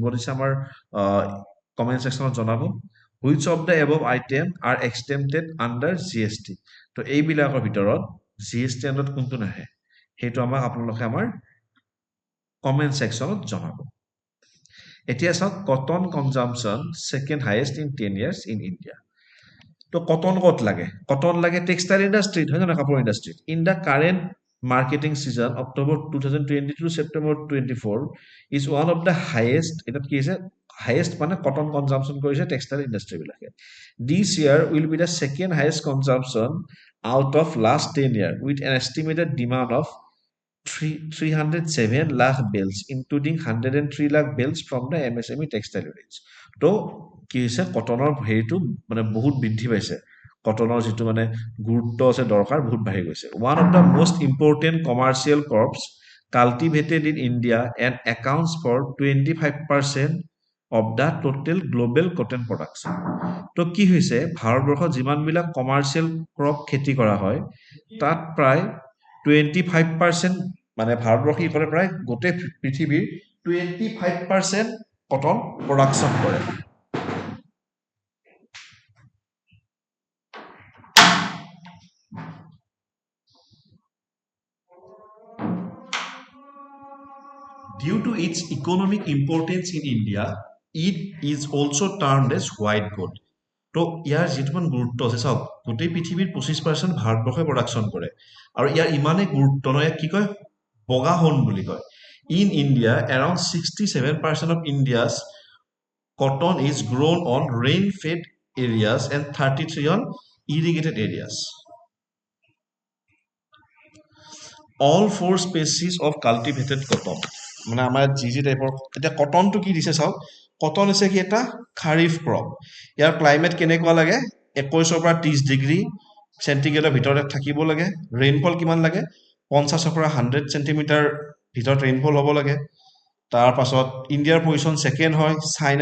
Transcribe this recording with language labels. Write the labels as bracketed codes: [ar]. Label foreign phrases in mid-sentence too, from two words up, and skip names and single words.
[as] দিছে আমাৰ কমেণ্ট ছেকশ্যনত জনাব [en] which of the above item are exempted under G S T [as] তো এইবিলাকৰ ভিতৰত জি এছ টি আণ্ডাৰত কোনটো নাহে সেইটো আমাক আপোনালোকে আমাৰ কমেণ্ট ছেকশ্যনত জনাব এতিয়া চাওক [en] cotton consumption second highest in 10 years in ইণ্ডিয়া [as] তো কটন ক'ত লাগে কটন লাগে টেক্সটাইল ইণ্ডাষ্ট্ৰীত হয় জানো কাপোৰ ইণ্ডাষ্ট্ৰীত [en] in the current marketing season October 2022 to September 24 is one of the highest [as] এটা কি আছে highest মানে cotton consumption কৰিছে textile industry বিলাকে [en] this year will be the second highest consumption out of last 10 years with an estimated demand of 307 lakh bales including 103 lakh bales from the MSME textile units [as] তো কি হৈছে কটনৰ হেৰিটো মানে বহুত বৃদ্ধি পাইছে কটনৰ যিটো মানে গুৰুত্ব আছে দৰকাৰ বহুত বাঢ়ি গৈছে [en] one of the most important commercial crops cultivated in India and accounts for 25% of the total global cotton production [as] তো কি হৈছে ভাৰতবৰ্ষত যিমানবিলাক [en] commercial crop [as] খেতি কৰা হয় তাত প্ৰায় 25% মানে ভাৰতবৰ্ষ কি কৰে প্ৰায় গোটেই পৃথিৱীৰ 25% [en] cotton production [as] কৰে [en] Due to its economic importance in India, it is also termed as white gold. [as] তো ইয়াৰ যিটো গুৰুত্ব আছে চাওক গোটেই পৃথিৱীৰ 25% ভাৰতবৰ্ষই প্ৰডাকশ্যন কৰে আৰু ইয়াৰ ইমানেই গুৰুত্ব ন ইয়াক কি কয় বগা সোণ বুলি কয় [en] in India around 67% of India's cotton is grown on rain-fed areas and 33 on irrigated areas. All four species of cultivated cotton [as] মানে আমাৰ যি যি টাইপৰ এতিয়া কটনটো কি দিছে চাওক কটন হৈছে কি এটা খাৰিফ ক্ৰপ ইয়াৰ ক্লাইমেট কেনেকুৱা লাগে 21 পৰা 30 [en] degree centigrade [as] ভিতৰত থাকিব লাগে ৰেইনফল কিমান লাগে 50 পৰা 100 চেণ্টিমিটাৰ ভিতৰত ৰেইনফল হ'ব লাগে তাৰ পাছত [en] India's position second [as] হয় চাইনা